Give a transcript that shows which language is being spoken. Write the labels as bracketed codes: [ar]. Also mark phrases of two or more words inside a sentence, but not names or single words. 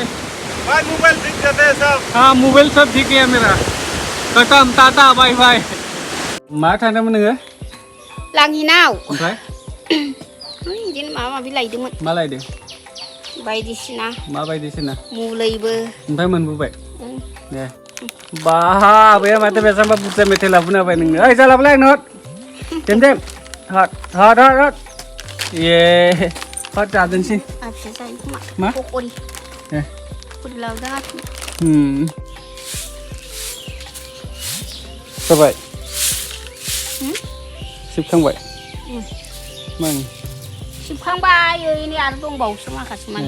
[hi] भाई मोबाइल दिख जाते हैं सब हाँ मोबाइल सब दिख गया मेरा खत्म टाटा बाय बाय [brx] मा थांदोंमोन नोङो लांहिनाव ओमफ्राय बिदिनो माबा माबि लायदोंमोन मा लायदों बायदिसिना मा बायदिसिना मुलैबो ओमफ्राय मोनबोबाय दे बा बे माथो बेसांबा बुरजा मेथाइ लाबोना होबाय नोंनो ओइ जालाबलाय आंनो हट देम हट ये हट जादोंसै फिसा जायो खोमा मा पकरि ए पकरि लाबोदों जाबाय सिबखांबाय मा सिबखांबाय ओइनै आरो दंबावोसो माखासे माने